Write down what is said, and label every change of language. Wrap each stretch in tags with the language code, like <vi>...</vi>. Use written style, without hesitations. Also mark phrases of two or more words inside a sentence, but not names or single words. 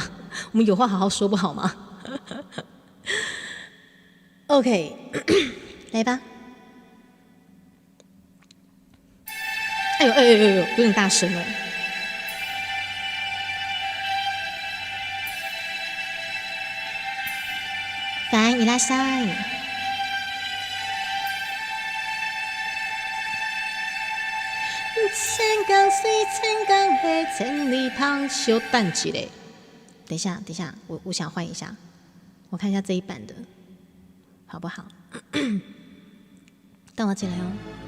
<zh>我们有话好好说不好吗？OK， 来吧。哎呦，有点大声了。</zh> <ja>烦，いらっしゃい。</ja> <zh>千江水，千江河，千里旁，稍等一下。等一下，我想换一下，我看一下这一版的。好不好？等我进来哦。</zh>